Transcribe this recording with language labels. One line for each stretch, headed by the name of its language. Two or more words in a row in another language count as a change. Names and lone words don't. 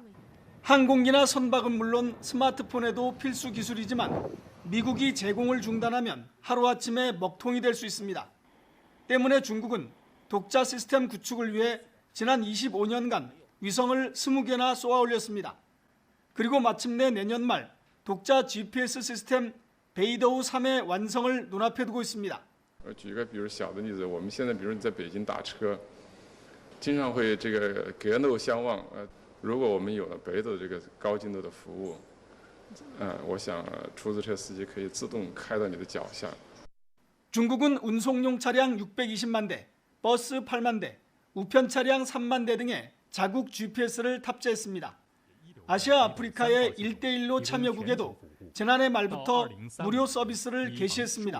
Korean: 항공기나 선박은 물론 스마트폰에도 필수 기술이지만 미국이 제공을 중단하면 하루아침에 먹통이 될 수 있습니다. 때문에 중국은 독자 시스템 구축을 위해 지난 25년간 위성을 20개나 쏘아 올렸습니다. 그리고 마침내 내년 말 독자 GPS 시스템 베이더우 3의 완성을 눈앞에 두고 있습니다.
Chinese: 举个比如小的例子，我们现在比如你在北京打车，经常会这个隔路相望。如果我们有了北斗这个高精度的服务，我想出租车司机可以自动开到你的脚下。
Korean: 중국은 운송용 차량 620만 대, 버스 8만 대, 우편 차량 3만 대 등의 자국 GPS를 탑재했습니다. 아시아 아프리카의 1대1로 참여국에도 지난해 말부터 무료 서비스를 개시했습니다.